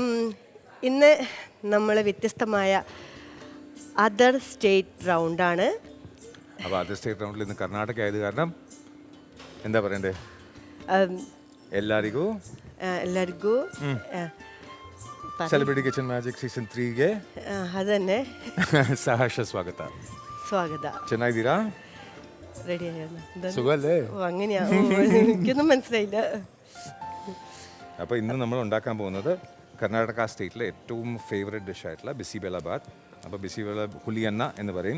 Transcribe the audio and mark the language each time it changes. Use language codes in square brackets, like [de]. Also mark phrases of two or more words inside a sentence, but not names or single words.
[ml] ഇന്ന് നമ്മൾ വ്യത്യസ്തമായ [en] other state [ml] റൗണ്ടാണ്. അപ്പോൾ [en] other state [ml] റൗണ്ടിൽ ഇന്ന് കർണാടക ആയത് കാരണം എന്താ പറയണ്ടേ, [kn] ಎಲ್ಲರಿಗೂ [ml] എല്ലാവർക്കും [kn] ಸೆಲೆಬ್ರಿಟಿ ಕಿಚನ್ ಮ್ಯಾಜಿಕ್ ಸೀಸನ್ 3ಗೆ [ml] അത് തന്നെ [kn] ಸಹರ್ಷ ಸ್ವಾಗತ. [ml] സ്വാഗത. [kn] ಚೆನ್ನಾಗಿದ್ದೀರಾ? [ml] റെഡി ആയിരുന്നു. സുഖമല്ലേ? അങ്ങനെയാ, എനിക്കൊന്നും മനസ്സിലായില്ല. അപ്പോൾ ഇന്ന് നമ്മൾ ഉണ്ടാക്കാൻ പോകുന്നത് കർണാടക സ്റ്റേറ്റിലെ ഏറ്റവും [en] favourite dish [ml] ബിസിബെലാബാത്. അപ്പോൾ ബിസിബെല ഹുലിയന്ന എന്ന് പറയും.